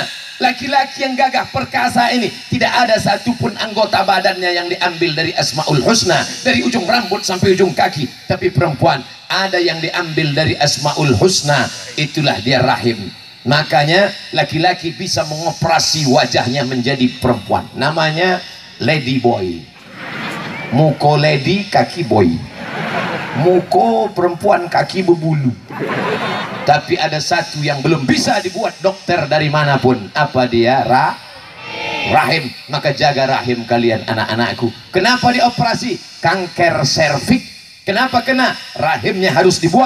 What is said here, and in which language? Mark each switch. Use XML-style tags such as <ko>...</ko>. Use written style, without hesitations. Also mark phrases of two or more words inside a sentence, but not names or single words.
<id>Laki-laki yang gagah perkasa ini tidak ada satupun anggota badannya yang diambil dari Asmaul Husna, dari ujung rambut sampai ujung kaki. Tapi perempuan ada yang diambil dari Asmaul Husna, itulah dia rahim. Makanya laki-laki bisa mengoperasi wajahnya menjadi perempuan, namanya</id> <en>lady boy.</en> <id>Muko lady, kaki boy. Muko perempuan, kaki berbulu. Tapi ada satu yang belum bisa dibuat dokter dari manapun. Apa dia? Rahim. Maka jaga rahim kalian, anak-anakku. Kenapa dioperasi? Kanker serviks. Kenapa kena? Rahimnya harus dibuang.</id>